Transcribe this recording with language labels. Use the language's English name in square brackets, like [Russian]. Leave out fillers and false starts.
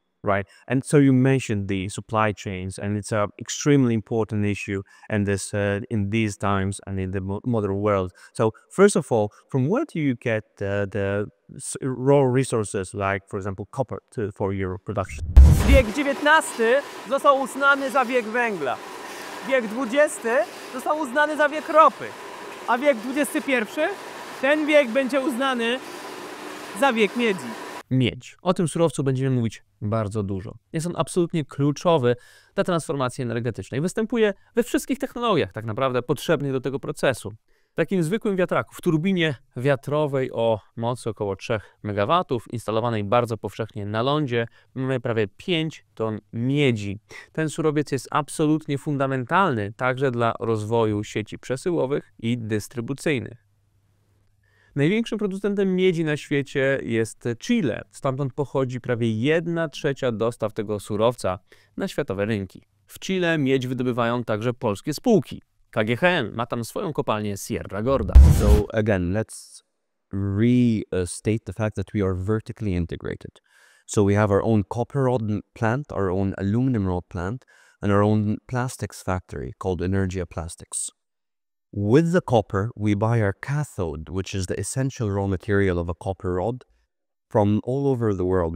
[English] Right. And so you mentioned the supply chains, and it's an extremely important issue in these times and in the modern world. So first of all, from where do you get the raw resources, like, for example, copper for your production? [Polish] Wiek XIX został uznany za wiek węgla. Wiek XX został uznany za wiek ropy. A wiek XXI, ten wiek będzie uznany za wiek miedzi. Miedź. O tym surowcu będziemy mówić bardzo dużo. Jest on absolutnie kluczowy dla transformacji energetycznej. Występuje we wszystkich technologiach tak naprawdę potrzebnych do tego procesu. W takim zwykłym wiatraku, w turbinie wiatrowej o mocy około 3 MW, instalowanej bardzo powszechnie na lądzie, mamy prawie 5 ton miedzi. Ten surowiec jest absolutnie fundamentalny także dla rozwoju sieci przesyłowych i dystrybucyjnych. Największym producentem miedzi na świecie jest Chile. Stamtąd pochodzi prawie 1/3 dostaw tego surowca na światowe rynki. W Chile miedź wydobywają także polskie spółki. KGHM ma tam swoją kopalnię Sierra Gorda. [English] So again, let's restate the fact that we are vertically integrated. So we have our own copper rod plant, our own aluminum rod plant, and our own plastics factory called Energia Plastics. With the copper, we buy our cathode, which is the essential raw material of a copper rod, from all over the world.